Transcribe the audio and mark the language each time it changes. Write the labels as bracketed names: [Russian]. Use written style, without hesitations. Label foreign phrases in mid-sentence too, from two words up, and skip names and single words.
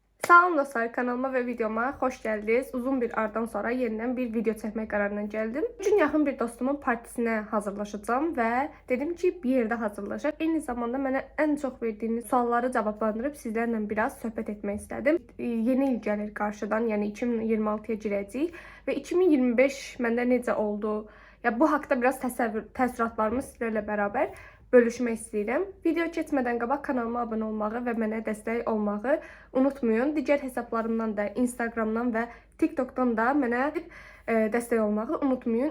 [Turkish] Salam dostlar, kanalıma ve videoma hoş geldiniz. Uzun bir aradan sonra yeniden bir video çekmek kararına geldim. Bugün yakın bir dostumun partisine hazırlaşacağım ve dedim ki bir yerde hazırlaşacak. Aynı zamanda bana en çok verdiğiniz soruları cevaplandırıp sizlerle biraz sohbet etmek istedim. [Azerbaijani] Yeni il gelir karşıdan, yani 2026'ya girəcəyik ve 2025 məndə necə oldu? Ya bu haqqda biraz təəssüratlarımı sizlərlə beraber bölüşmək istəyirəm. Video keçmədən qabaq kanalıma abunə olmağı və mənə dəstək olmağı unutmayın. Digər hesablarımdan da, Instagramdan və TikTokdan da mənə dəstək olmağı unutmayın.